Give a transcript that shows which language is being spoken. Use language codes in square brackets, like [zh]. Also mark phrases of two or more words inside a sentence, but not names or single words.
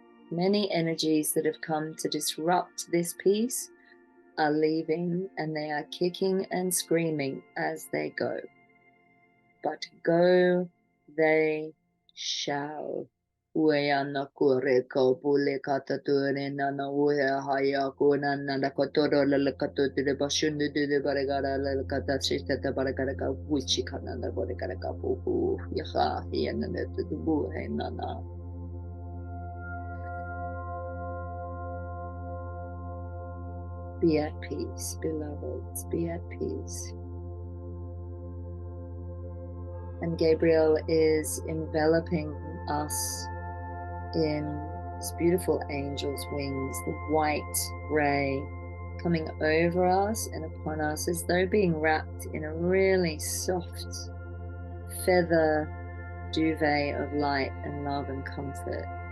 [en] Many energies that have come to disrupt this peace are leaving, and they are kicking and screaming as they go. But go they shall. Wayana kore ko pule kata ture nana uya haya kuna nana kotoro lalakato de bashundu de baragara lalakata shita baragara ka wichi kanana baragara ka pupu yaha yana de bu he nana. Be at peace, beloveds, be at peace. And Gabriel is enveloping us in this beautiful angel's wings, the white ray coming over us and upon us as though being wrapped in a really soft feather duvet of light and love and comfort.